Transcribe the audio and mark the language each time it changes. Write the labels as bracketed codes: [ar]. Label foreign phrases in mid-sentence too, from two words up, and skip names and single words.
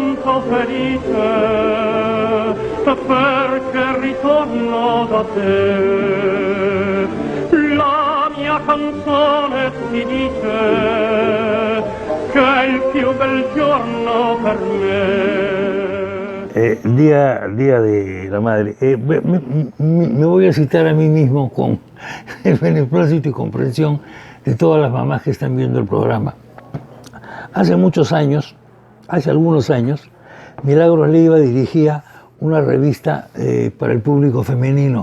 [it] so felice perché ritorno da te. La mia canzone ti dice che è il più bel giorno per me. [es] Día de la Madre. Me voy a citar a mí mismo con el beneplácito y comprensión de todas las mamás que están viendo el programa. Hace algunos años, Milagros Leiva dirigía una revista para el público femenino.